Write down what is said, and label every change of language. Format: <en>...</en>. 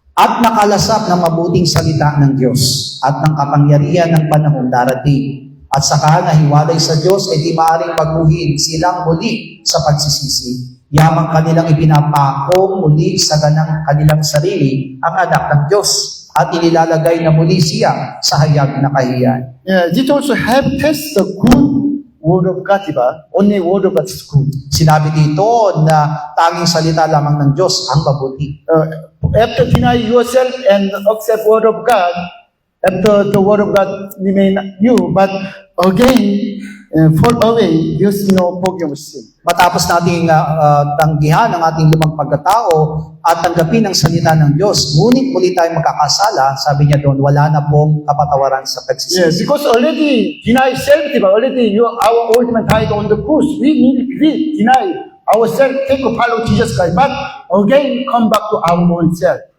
<tl>At nakalasap ng mabuting salita ng Diyos at ng kapangyarihan ng panahong darating. At saka nahiwalay sa Diyos ay di maaaring magbuhin silang muli sa pagsisisi. Yamang kanilang ipinapako muli sa ganang kanilang sarili ang anak ng Diyos at inilalagay na muli siya sa hayag na kahiyan.</tl> <en>Yeah, it also have test the good Word of God, diba? Only Word of God is good.</en> <tl>Sinabi dito na tanging salita lamang ng Diyos ang mabuti.</tl> <en>After deny yourself and accept Word of God, after the Word of God remain you, but again, fall away, there's no forgiveness sin.</en> <tl>Matapos nating tanggihan ang ating lumang pagkatao at tanggapin ang salita ng Diyos, ngunit muli tayo magkakasala, sabi niya doon, wala na pong kapatawaran sa pagsisisi.</tl> <en>Yes, because already deny self, diba? Already our ultimate died on the cross. We deny ourselves, take to follow Jesus Christ, but again come back to our own self.</en>